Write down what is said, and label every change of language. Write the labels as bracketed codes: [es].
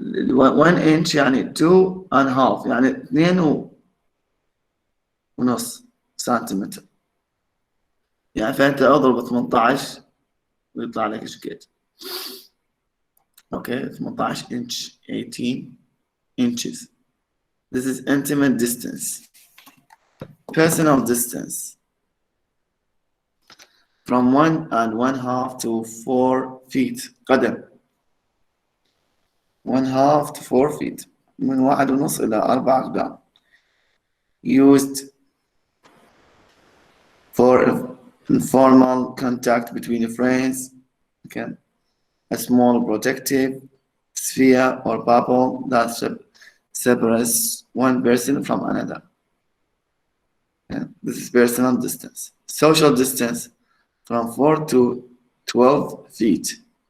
[ar] one inch يعني 2.5 يعني 2.5 سنتيمتر. يعني فأنت اضرب 18 ويطلع لك ايش قد. [en] Okay 18 inch 18 inches. This is intimate distance. Personal distance. From 1.5 to 4 feet. قدم. 1.5 to 4 feet. [ar] من 1.5 إلى 4 أقدام. Used [en] For informal contact between friends, okay, a small protective sphere or bubble that separates one person from another. Okay. This is personal distance. Social distance from 4 to 12 feet.